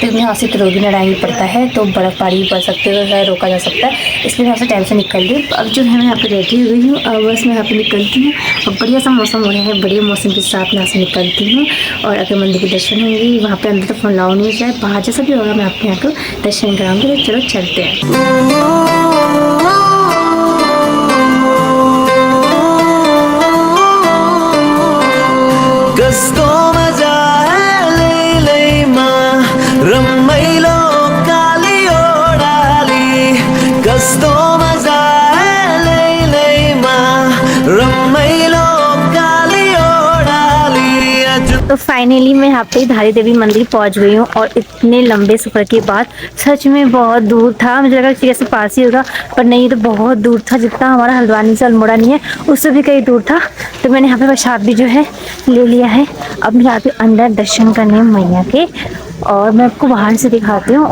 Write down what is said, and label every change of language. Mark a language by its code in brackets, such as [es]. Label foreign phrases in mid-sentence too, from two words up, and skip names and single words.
[hi] यहाँ से तो रोगी लड़ाई पड़ता है, तो बर्फ़बारी भी पड़ सकती है, तो रोका जा सकता है। इसलिए यहाँ से टाइम से निकल ली। अब जो है मैं यहाँ पे रेडी हुई हूँ, अब बस मैं यहाँ पे निकलती हूँ। और बढ़िया सा मौसम हो रहा है, बढ़िया मौसम के साथ यहाँ से निकलती हूँ। और अगर मंदिर के दर्शन होंगे, वहाँ पे अंदर तो फोन लाओ नहीं जाए, बाहर जैसा भी होगा मैं आपके यहाँ को दर्शन कराऊंगी। तो चलो चलते हैं। [ne] कस्तो मजा लैलैमा रमाइलो काली ओडाली, कस्तो मजा लैलैमा रमाइलो काली ओडाली। [hi] तो फाइनली मैं यहाँ पे धारी देवी मंदिर पहुँच गई हूँ। और इतने लंबे सफ़र के बाद, सच में बहुत दूर था, मुझे लगा कि ऐसे पास ही होगा, पर नहीं, तो बहुत दूर था। जितना हमारा हल्द्वानी से अल्मोड़ा नहीं है, उससे भी कहीं दूर था। तो मैंने यहाँ पे प्रसाद भी जो है ले लिया है। अब मैं यहाँ पे अंदर दर्शन करने मैया के, और मैं आपको बाहर से दिखाती हूँ।